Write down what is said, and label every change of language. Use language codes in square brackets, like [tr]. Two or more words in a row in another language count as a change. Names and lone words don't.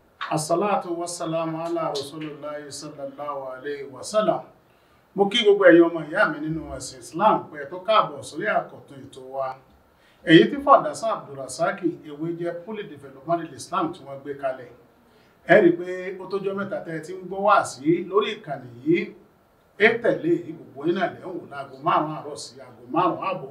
[ar] الصلاة والسلام على رسول الله صلى الله عليه وسلم. [yo] Mo kí gbogbo ẹ̀yin ọmọ ìyá mi nínú ẹ̀sìn Islam pé tó káàbọ̀ sórí àkọ́tún ètò wa. Èyí tí Fọ̀dásá Abdulrasaki ewé jẹ́ Poly Development Islam tí wọ́n gbé kalẹ̀. Ẹ rí pé ó tójọ́ mẹ́ta tẹ́ ti ń gbọ́ wá sí lórí ìkànnì yìí. Tẹ̀lé gbogbo yín náà lẹ́ ń wò láago 5 àárọ̀ sí aago 5 àbọ̀.